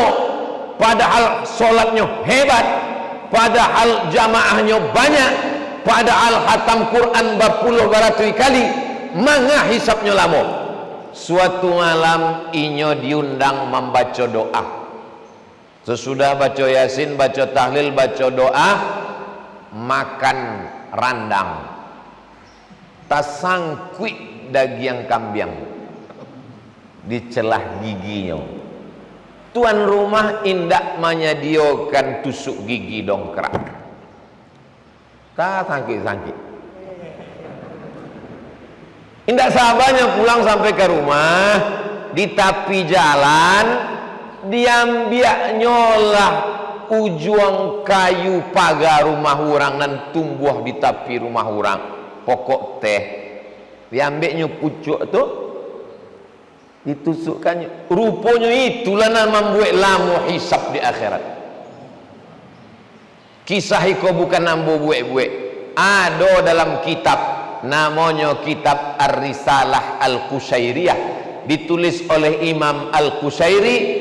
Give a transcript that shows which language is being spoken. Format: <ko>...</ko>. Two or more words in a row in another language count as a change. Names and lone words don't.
<id>Padahal solatnya hebat, padahal jamaahnya banyak, padahal hatam Quran berpuluh baratus kali,</id> <min>manga hisapnya lamo.</min> <id>suatu malam inyo diundang membaca doa. Sesudah baca Yasin, baca tahlil, baca doa,</id> <min>makan randang, tasangkui daging kambing di celah giginya.</min> <id>Tuan rumah indak menyediakan tusuk gigi dongkrak, tak sangkit-sangkit. Indak sabarnya pulang sampai ke rumah, di tepi jalan diambil nyolah ujung kayu pagar rumah orang dan tumbuh di tepi rumah orang, pokok teh. Diambilnya pucuk tu, ditusukkannya. Rupanya itulah yang membuat lamu hisab di akhirat. Kisah itu bukan nambu buek-buek. Ada dalam kitab, namanya kitab Ar-Risalah Al-Qushairiyah, ditulis oleh Imam Al-Qushairi.</id>